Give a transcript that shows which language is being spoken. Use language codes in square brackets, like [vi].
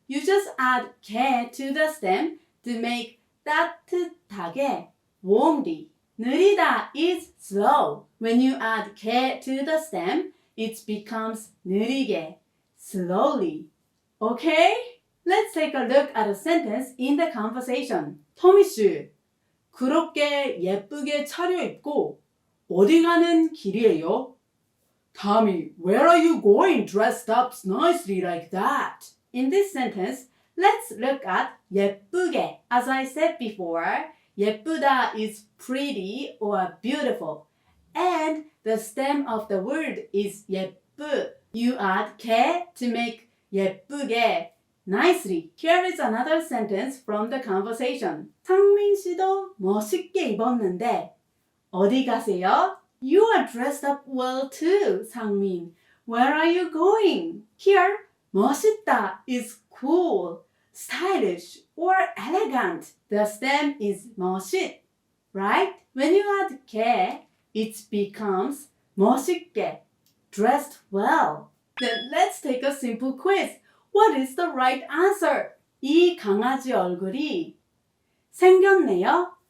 [en] You just add 게 to the stem to make 따뜻하게, warmly. 느리다 is slow. When you add 게 to the stem, it becomes 느리게, slowly. Okay? Let's take a look at a sentence in the conversation. [ko] 토미 씨, 그렇게 예쁘게 차려입고 어디 가는 길이에요? [en] Tommy, where are you going dressed up nicely like that? In this sentence, let's look at 예쁘게. As I said before, 예쁘다 is pretty or beautiful. And the stem of the word is 예쁘. You add 게 to make 예쁘게, nicely. Here is another sentence from the conversation. [ko] 상민 씨도 멋있게 입었는데 어디 가세요? [en] You are dressed up well too, 상민. Where are you going? Here, 멋있다 is cool, stylish, or elegant. The stem is 멋있, right? When you add 게, it becomes 멋있게, dressed well. Then let's take a simple quiz. What is the right answer? [ko] 이 강아지 얼굴이 생겼네요.